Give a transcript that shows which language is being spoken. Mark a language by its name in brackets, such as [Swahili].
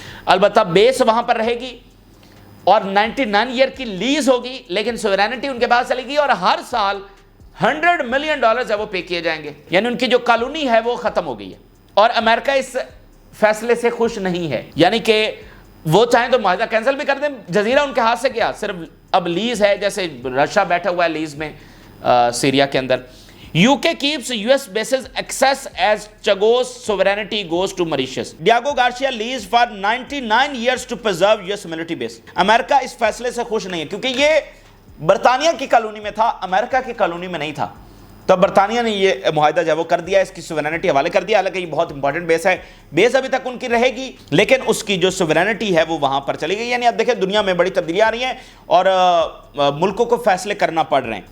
[Urdu] البتہ بیس وہاں پر رہے گی اور 99 ایئر کی لیز ہوگی, لیکن سوورینٹی ان کے پاس چلے گی اور ہر سال $100 ملین ہے وہ پے کیے جائیں گے. یعنی ان کی جو کالونی ہے وہ ختم ہو گئی ہے اور امریکہ اس فیصلے سے خوش نہیں ہے. یعنی کہ وہ چاہیں تو معاہدہ کینسل بھی کر دیں, جزیرہ ان کے ہاتھ سے گیا, صرف اب لیز ہے, جیسے رشیا بیٹھا ہوا ہے لیز میں سیریا کے اندر. [English] UK keeps US bases access as Chagos sovereignty goes to Mauritius. Diego Garcia leaves for 99 years to preserve US military base. [Urdu] امریکہ اس فیصلے سے خوش نہیں ہے کیونکہ یہ برطانیہ کی کالونی میں تھا, امریکہ کی کالونی میں نہیں تھا. تو برطانیہ نے یہ معاہدہ جو ہے وہ کر دیا, اس کی سوورینٹی حوالے کر دیا. حالانکہ یہ بہت امپورٹنٹ بیس ہے, بیس ابھی تک ان کی رہے گی لیکن اس کی جو سوورینٹی ہے وہ وہاں پر چلی گئی. یعنی اب دیکھیں دنیا میں بڑی تبدیلیاں آ رہی ہیں اور ملکوں کو فیصلے کرنا پڑ رہے ہیں.